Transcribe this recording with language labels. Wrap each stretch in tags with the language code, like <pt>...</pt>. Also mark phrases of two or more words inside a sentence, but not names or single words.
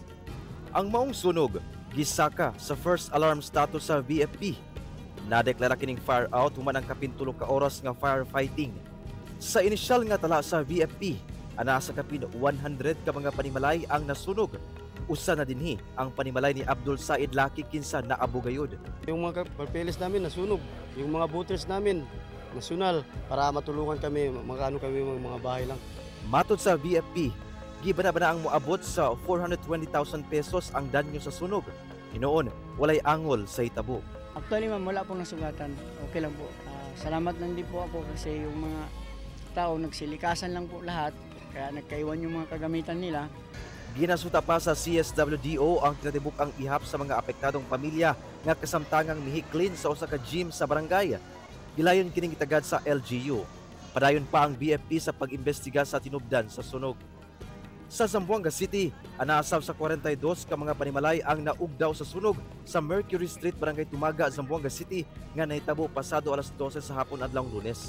<ceb>Ang maong sunog gisaka sa</ceb> <en>first alarm status</en> <ceb>sa VFP. Nadeklara kining</ceb> <en>fire out</en> <ceb>human ang kapintulo ka oras nga firefighting. Sa inisyal nga tala sa VFP, ana sa kapin 100 ka mga panimalay ang nasunog. Usa na dinhi ang panimalay ni Abdul Said Laki kinsa naabugayod.</ceb> <tl>Yung mga papeles namin nasunog, yung mga voters namin nasyonal para matulungan kami, kami mga bahay lang.</tl> <ceb>Matod sa VFP, gibana-bana ang moabot sa 420,000 pesos ang danyo sa sunog. Hinoon, walay angol sa hitabo.</ceb> <tl>Actually ma'am, wala pong nasugatan. Okay lang po. Salamat lang din po ako kasi yung mga tao nagsilikasan lang po lahat. Kaya nagkaiwan yung mga kagamitan nila.</tl> <ceb>Ginasuta pa sa CSWDO ang tinatibuk ang ihap sa mga apektadong pamilya nga kasamtangang mihiklin sa usa ka gym sa barangay. Gilayon kining itagad sa LGU. Padayon pa ang BFP sa pag-imbestiga sa tinubdan sa sunog. Sa Zamboanga City, anaasaw sa 42 ka mga panimalay ang naugdaw sa sunog sa Mercury Street, Barangay Tumaga, Zamboanga City nga nahitabo pasado alas 12 sa hapon adlawng Lunes.</ceb>